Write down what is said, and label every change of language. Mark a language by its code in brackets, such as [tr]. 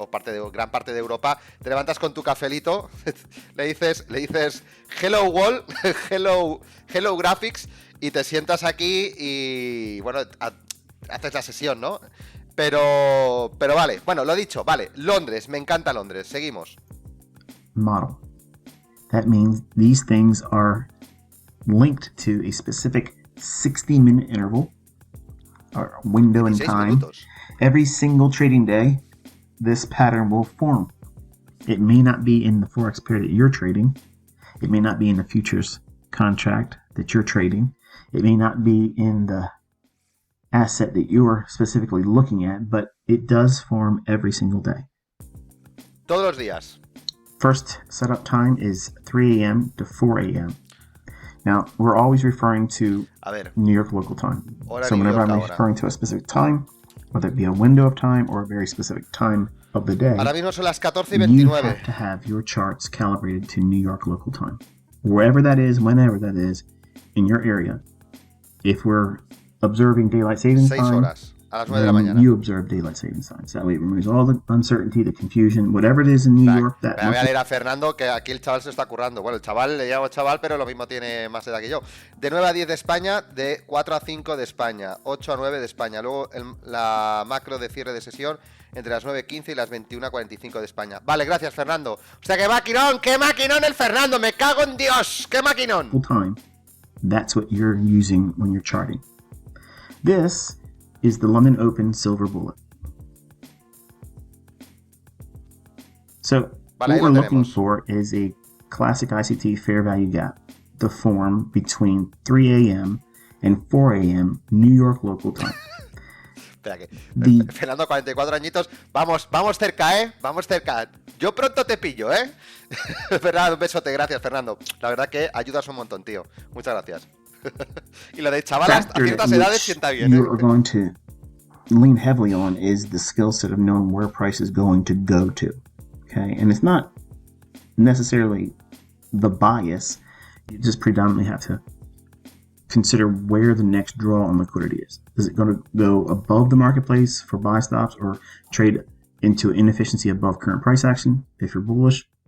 [es] O gran parte de Europa, te levantas con tu cafelito, le dices [en] hello world, hello graphics, [es] y te sientas aquí y, bueno, haces la sesión, ¿no? Pero vale, bueno, lo dicho, vale, Londres, me encanta Londres, seguimos. [en] Model. That means these things are linked to a specific 60-minute interval or window in time. [es] Minutos. [en] Every single trading day, this pattern will form It may not be in the Forex pair that you're trading. It may not be in the futures contract that you're trading. It may not be in the asset that you're specifically looking at, but it does form every single day. [es] Todos los días. [en] First setup time is 3 a.m. to 4 a.m. Now, we're always referring to New York local time. So whenever I'm referring to a specific time, whether it be a window of time or a very specific time of the day, [es] ahora mismo son las 14:29. [en] You have to have your charts calibrated to New York local time. Wherever that is, whenever that is, in your area. If we're observing daylight savings time, [es] horas, a las 9 de la mañana. [en] You observe daylight savings time. So that way it removes all the uncertainty, the confusion, whatever it is in New York. [es] That voy a leer a Fernando, que aquí el chaval se está currando. Bueno, el chaval, le llamo chaval, pero lo mismo tiene más edad que yo. De 9 a 10 de España, de 4 a 5 de España, 8 a 9 de España. Luego la macro de cierre de sesión entre las 9:15 y las 21:45 de España. Vale, gracias, Fernando. O sea, ¡qué maquinón el Fernando! ¡Me cago en Dios! ¡Qué maquinón! [en] Full time. That's what you're using when you're charting. This is the London Open Silver Bullet. So what we're looking for is a classic ICT fair value gap, the form between 3 a.m. and 4 a.m. New York local time. [es] Espera que Fernando, 44 añitos, vamos cerca, vamos cerca. Yo pronto te pillo, Fernando, un besote, gracias, Fernando. La verdad que ayudas un montón, tío. Muchas gracias. Y lo de chavalas a ciertas edades sienta bien, [en] You are going to lean heavily on is the skill set of knowing where price is going to go to. Okay, and it's not necessarily the bias. You just predominantly have to consider where the next draw on liquidity is. Is it going to go above the marketplace for buy stops or trade into inefficiency above current price action if you're bullish?